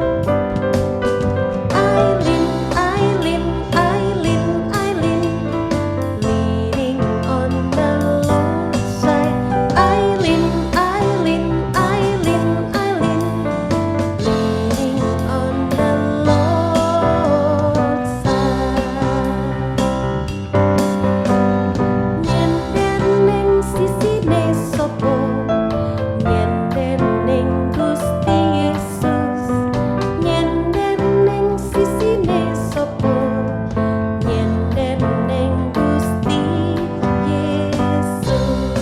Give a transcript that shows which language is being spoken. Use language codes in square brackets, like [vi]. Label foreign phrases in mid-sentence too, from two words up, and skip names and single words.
[en] I lean, leaning on the Lord's side. I lean, leaning on the Lord's side. [jv] Nyender ning sisine sopo, nyender ning Gusti Yesus. Nyender ning sisine sopo, nyender ning Gusti Yesus.